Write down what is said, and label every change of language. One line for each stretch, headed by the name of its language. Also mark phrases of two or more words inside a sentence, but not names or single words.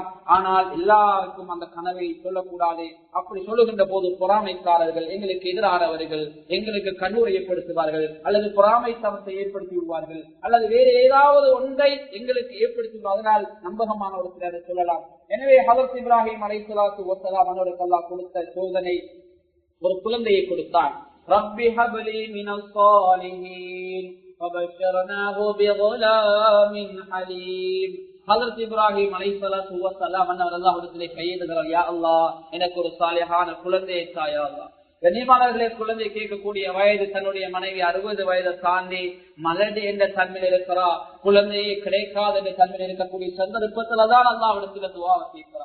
Tamil: ஆனால் எல்லாருக்கும் அந்த கனவை சொல்லக்கூடாது. அப்படி சொல்லுகின்ற போது பொறாமைக்காரர்கள், எங்களுக்கு எதிரானவர்கள் எங்களுக்கு கண்ணூரை ஏற்படுத்துவார்கள், அல்லது பொறாமைத்தனத்தை ஏற்படுத்தி விடுவார்கள், அல்லது வேறு ஏதாவது ஒன்றை எங்களுக்கு ஏற்படுத்தி அதனால் நம்பகமானவர்கள் அதை சொல்லலாம். எனவே ஹஜ்ரத் இப்ராஹிம்
Arabic: عليه الصلاة والسلام
Tamil: அவர்களுக்கு அல்லாஹ் கொடுத்த சோதனை, ஒரு குழந்தையை கொடுத்தான்.
Arabic: رب هب لي من الصالحين فبشرناه بغلام حليم.
Tamil: ஹஜ்ரத் இப்ராஹிம்
Arabic: عليه الصلاة والسلام
Tamil: அல்லாஹ்விடத்திலே கையேந்துகிறார்,
Arabic: يا الله
Tamil: எனக்கு ஒரு சாலிஹான குழந்தையை தா
Arabic: يا الله.
Tamil: கண்ணியமானவர்களே, குழந்தை கேட்கக்கூடிய வயது தன்னுடைய மனைவி 60 வயதை தாண்டி மலடி என்ற தன்மையில் இருக்கிறா, குழந்தையை கிடைக்காத என்ற தன்மையில் இருக்கக்கூடிய சந்தர்ப்பத்தில்தான் அல்லாஹ்விடத்தில் துஆவை கேட்கிறார்.